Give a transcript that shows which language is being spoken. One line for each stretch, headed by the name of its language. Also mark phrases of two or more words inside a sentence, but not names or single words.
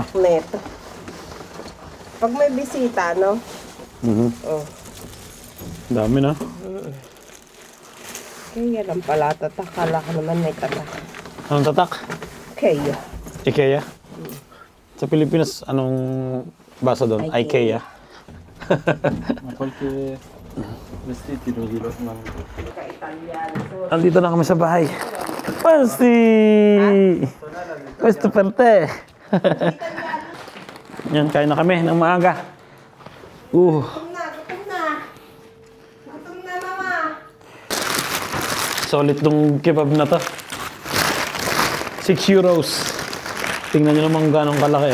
Filipino: Neto. Pag may bisita, no? Oh. Dami na. Kaya lang pala, tatak. Kala ko naman may tatak. Anong tatak? Kaya. IKEA? Sa Pilipinas, anong basa doon? IKEA.
Italian: Qualche vestiti lo dirò, ma
Filipino: Ka-Italiano. Andito na kami sa bahay.
Italian: Pasti! Questo per te.
Filipino: Yan, kain na kami ng maaga. Gutom na, gutom na. Gutom na, mama. Solid tong kebab na to. 6 euros. Tingnan nyo naman gano'ng kalaki.